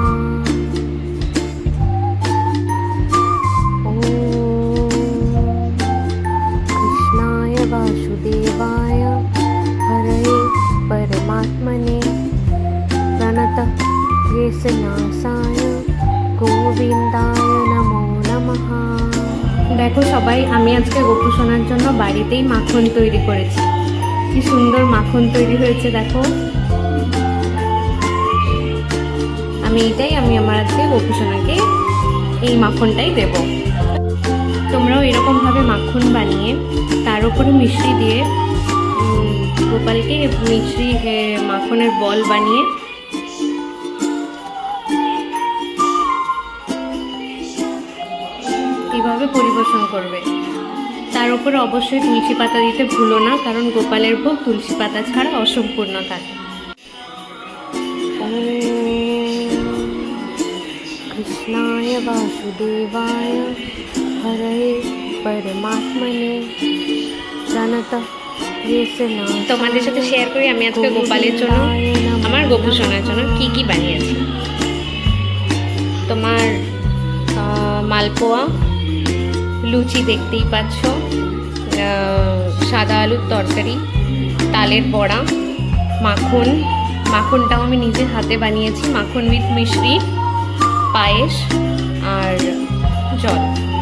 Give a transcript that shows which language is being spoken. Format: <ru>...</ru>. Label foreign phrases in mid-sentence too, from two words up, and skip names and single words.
<sa>ॐ कृष्णाय वासुदेवाय हरये परमात्मने प्रणतक्लेशनाशाय गोविन्दाय नमो नमः।</sa> <bn>দেখো সবাই, আমি আজকে গোপু সোনার জন্য বাড়িতেই মাখন তৈরি করেছি। কি সুন্দর মাখন তৈরি হয়েছে দেখো। আমি আমার আজকে গোপু সোনাকে এই মাখনটাই দেব। তোমরাও এরকমভাবে মাখন বানিয়ে তার উপরে মিশ্রি দিয়ে গোপালকে মিশ্রি মাখনের বল বানিয়ে এইভাবে পরিবেশন করবে। তার উপরে অবশ্যই তুলসী পাতা দিতে ভুলো না, কারণ গোপালের ভোগ তুলসী পাতা ছাড়া অসম্পূর্ণ থাকে।</bn> <sa>कृष्णाय वासुदेवाय हरये परमात्मने प्रणतक्लेशनाशाय।</sa> <bn>তোমাদের সাথে শেয়ার করি আমি আজকে গোপালের জন্য, আমার গোপু সোনার জন্য কি কি বানিয়েছি। তোমার মালপোয়া, লুচি দেখতেই পাচ্ছ, সাদা আলুর তরকারি, তালের বড়া, মাখনটাও আমি নিজের হাতে বানিয়েছি, মাখন উইথ মিশ্রি, পায়েস আর জল।</bn>